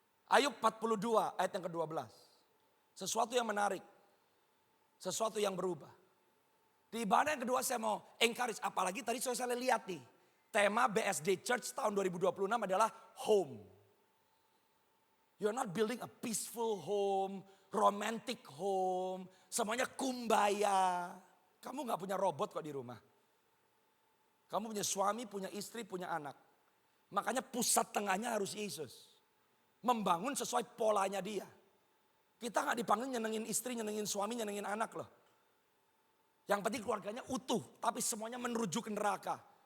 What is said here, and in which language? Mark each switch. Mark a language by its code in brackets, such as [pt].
[id] Ayub 42 ayat yang ke-12. Sesuatu yang menarik. Sesuatu yang berubah. Di ibadah yang kedua saya mau encourage. Apalagi tadi saya lihat nih. Tema BSD Church tahun 2026 adalah home. [en] You're not building a peaceful home, romantic home. [id] Semuanya kumbaya. Kamu gak punya robot kok di rumah. Kamu punya suami, punya istri, punya anak. Makanya pusat tengahnya harus Yesus. Membangun sesuai polanya dia. Kita gak dipanggil nyenengin istri, nyenengin suami, nyenengin anak loh. Yang penting keluarganya utuh, tapi semuanya menuju ke neraka.